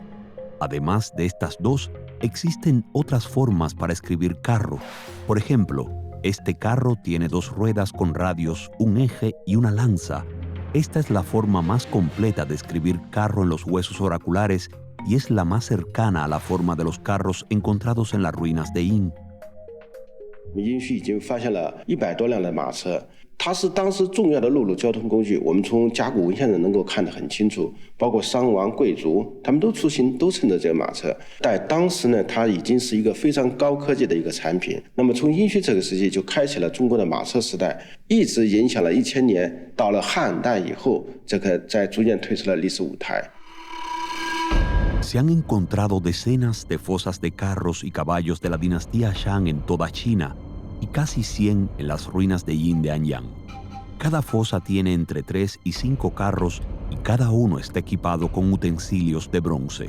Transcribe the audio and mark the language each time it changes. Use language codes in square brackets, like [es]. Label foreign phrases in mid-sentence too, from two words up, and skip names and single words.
[es] Además de estas dos, existen otras formas para escribir carro. Por ejemplo, este carro tiene 2 ruedas con radios, un eje y una lanza. Esta es la forma más completa de escribir carro en los huesos oraculares y es la más cercana a la forma de los carros encontrados en las ruinas de Yin. [zh] 殷墟已经发现了100多辆的马车，它是当时重要的陆路交通工具。我们从甲骨文现在能够看得很清楚，包括商王、贵族，他们都出行都乘着这个马车。在当时呢，它已经是一个非常高科技的一个产品。那么从殷墟这个时期就开启了中国的马车时代，一直影响了1000年，到了汉代以后，这个在逐渐退出了历史舞台。 [es] Se han encontrado decenas de fosas de carros y caballos de la dinastía Shang en toda China y casi 100 en las ruinas de Yin de Anyang. Cada fosa tiene entre 3 y 5 carros y cada uno está equipado con utensilios de bronce.